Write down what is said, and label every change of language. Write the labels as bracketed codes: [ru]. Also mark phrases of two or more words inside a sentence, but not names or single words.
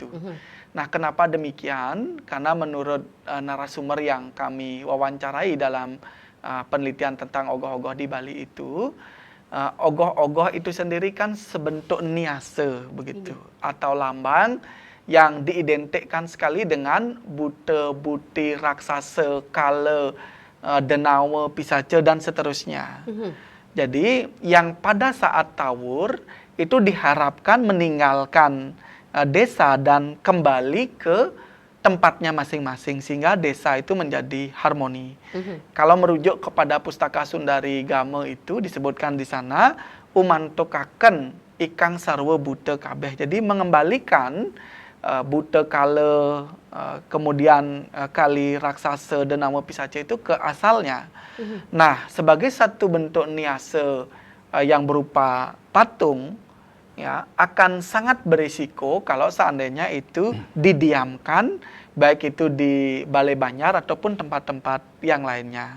[id] Nah, kenapa demikian? Karena menurut narasumber yang kami wawancarai dalam penelitian tentang ogoh-ogoh di Bali itu, ogoh-ogoh itu sendiri kan sebentuk niase begitu, atau lambang yang diidentikan sekali dengan buta-buti raksasa, kala, denawa, pisaca dan seterusnya. Jadi yang pada saat Tawur itu diharapkan meninggalkan desa dan kembali ke tempatnya masing-masing sehingga desa itu menjadi harmoni. Kalau merujuk kepada Pustaka Sundari Game itu disebutkan di sana [kaw] umantokaken ikang sarwa buta kabeh. [id] Jadi mengembalikan buta kala, kemudian kali raksasa dan nama pisaca itu ke asalnya. Nah, sebagai satu bentuk niase yang berupa patung, ya, akan sangat berisiko kalau seandainya itu didiamkan, baik itu di Balai Banjar ataupun tempat-tempat yang lainnya.